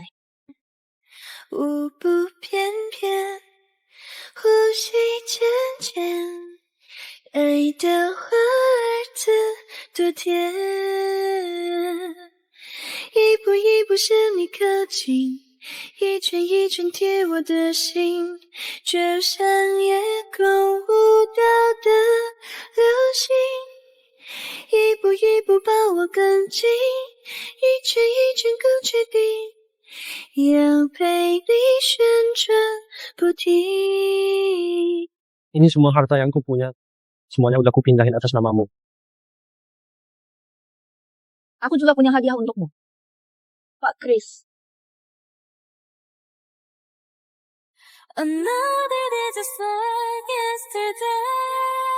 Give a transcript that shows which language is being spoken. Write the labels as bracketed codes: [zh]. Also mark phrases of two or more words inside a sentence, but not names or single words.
[zh] 舞步翩翩，呼吸渐渐，爱的花儿子多甜，一步一步向你靠近，一圈一圈贴我的心，就像夜空舞蹈的流星，一步一步把我更近，一圈一圈更确定。要陪你旋转不停。 [id] Ini semua harta yang ku punya. Semuanya udah kupindahin atas namamu. Aku juga punya hadiah untukmu. Pak Chris. [en] Another day just like yesterday.